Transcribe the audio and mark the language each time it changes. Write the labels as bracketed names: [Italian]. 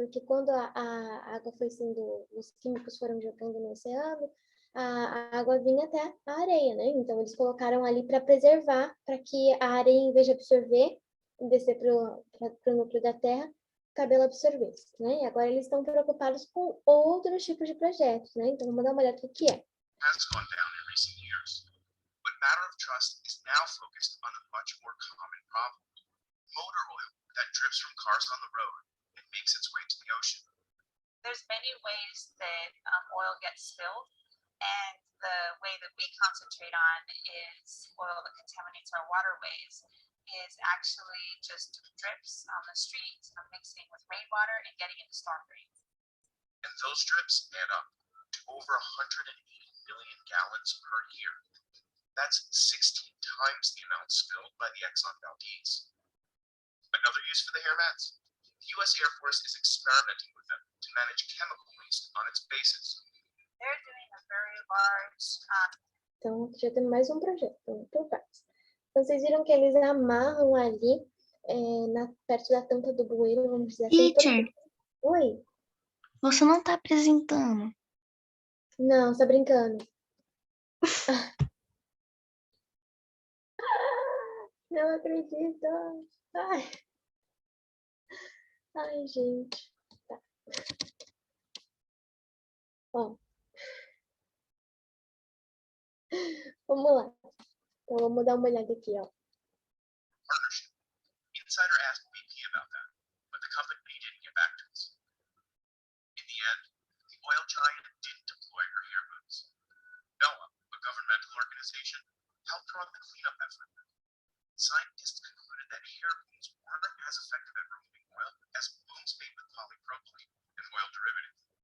[Portuguese] Porque quando a água foi sendo, os químicos foram jogando no oceano, a água vinha até a areia, né? Então, eles colocaram ali para preservar, para que a areia, em vez de absorver e descer para o núcleo da terra, o cabelo absorvesse, né? E agora eles estão preocupados com outros tipos de projetos, né? Então, vamos dar uma olhada no que é. [English] has gone down in recent years, but Matter of Trust is now focused on a much more common problem: motor oil that drips from cars on the road and makes its way to the ocean. There's many ways that oil gets spilled, and the way that we concentrate on is oil that contaminates our waterways is actually just drips on the streets, mixing with rainwater and getting into storm drains. And those drips add up to over 180 million gallons per year. That's 16 times the amount spilled by the Exxon Valdez. Another use for the hair mats? The U.S. Air Force is experimenting with them to manage chemical waste on its bases. They're doing a very large [Portuguese] Então, aqui já tem mais um projeto, por partes. Então, vocês viram que eles amarram ali, perto da tampa do bueiro, vamos dizer assim. [English] Teacher, [Portuguese] Oi? você não tá apresentando. Não, você tá brincando. Não acredito. Ai, gente. Tá. Ó. Vamos lá. Então, vamos dar uma olhada aqui, ó. [English] Partnership. Insider asked BP about that, but the company didn't get back to us. In the end, the oil giant didn't deploy her hair boots. NOAA, a governmental organization, helped run the cleanup effort. Scientists concluded that hair boots weren't as effective at removing oil as booms made with polypropylene, an oil derivative.